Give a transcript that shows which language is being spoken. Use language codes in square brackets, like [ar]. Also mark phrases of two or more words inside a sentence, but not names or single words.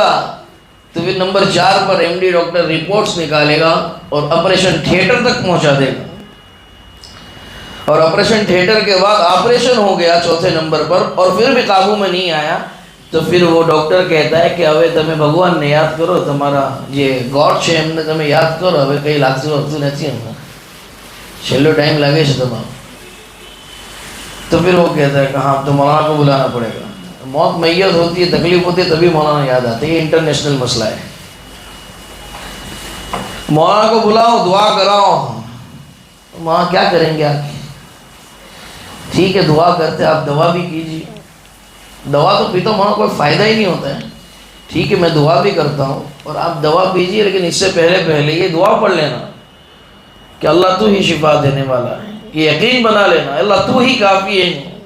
[ur] رہا تو پھر نمبر 4 پر ایم ڈی ڈاکٹر رپورٹس نکالے گا اور آپریشن تھیٹر تک پہنچا دے گا، اور آپریشن تھیٹر کے بعد آپریشن ہو گیا 4تھے نمبر پر اور پھر بھی قابو میں نہیں آیا، تو پھر وہ ڈاکٹر کہتا ہے کہ ابھی تمہیں بھگوان نے یاد کرو، تمہارا یہ گاڈ [gu] છે એમને તમે યાદ કરો، હવે કંઈ લાગતું નથી એમને، છેલ્લો ટાઈમ લાગે છે તમારો۔ [ur] تو پھر وہ کہتا ہے کہ ہاں تو مولانا کو بلانا پڑے گا، موت میت ہوتی ہے، تکلیف ہوتی ہے، تبھی مولانا یاد آتے ہیں، یہ انٹرنیشنل مسئلہ ہے۔ مولانا کو بلاؤ دعا کراؤ، وہاں کیا کریں گے آپ؟ ٹھیک ہے دعا کرتے، آپ دوا بھی کیجیے، دوا تو پیتا ہوں وہاں کوئی فائدہ ہی نہیں ہوتا ہے، ٹھیک ہے میں دعا بھی کرتا ہوں اور آپ دوا پیجیے، لیکن اس سے پہلے یہ دعا پڑھ لینا کہ اللہ تو ہی شفا دینے والا ہے، یہ یقین بنا لینا اللہ تو ہی کافی ہے۔